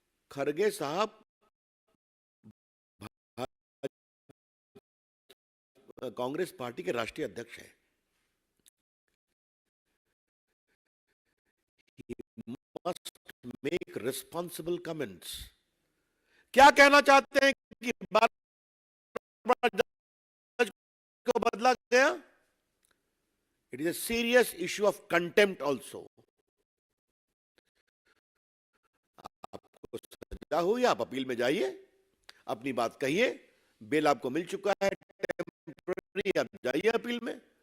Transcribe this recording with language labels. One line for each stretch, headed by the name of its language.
Hindi: खरगे साहब कांग्रेस पार्टी के राष्ट्रीय अध्यक्ष हैं।
English: He must make responsible comments.
Hindi: क्या कहना चाहते हैं कि बार बार जज को बदला गया?
English: It is a serious issue of contempt also.
Hindi: आपको सजा हुई, आप अपील में जाइए, अपनी बात कहिए, बेल आपको मिल चुका है टेम्पररी, आप जाइए अपील में।